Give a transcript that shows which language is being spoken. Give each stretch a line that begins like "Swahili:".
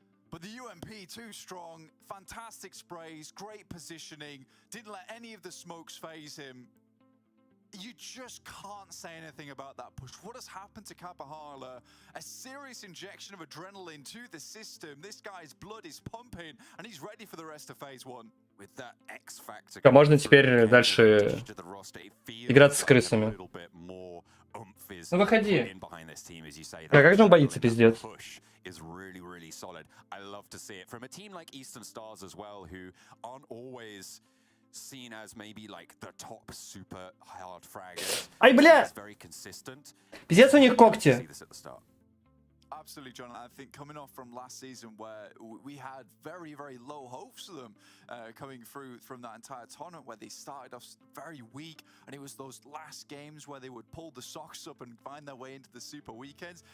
English: But the UMP too strong, fantastic sprays, great positioning, didn't let any of the smokes phase him. You just can't say anything about that push. What has happened to Kapahala? A serious injection of adrenaline to the system. This guy's blood is pumping and he's ready for the rest of phase 1. With that X factor.
Russian: А можно теперь дальше играться с крысами. Ну выходи. А как же он боится, пиздец?
English: Is really, really solid. I love to see it from a team like Eastern Stars as well, who aren't always seen as maybe like the top super hard fraggers.
Russian: Ай, бля!
English: Very consistent.
Russian: Пиздец у них когти.
English: Absolutely, John. I think coming off from last season where we had very, very low hopes for them coming through from that entire tournament where they started off very weak and it was those last games where they would pull the socks up and find their way into the super weekends.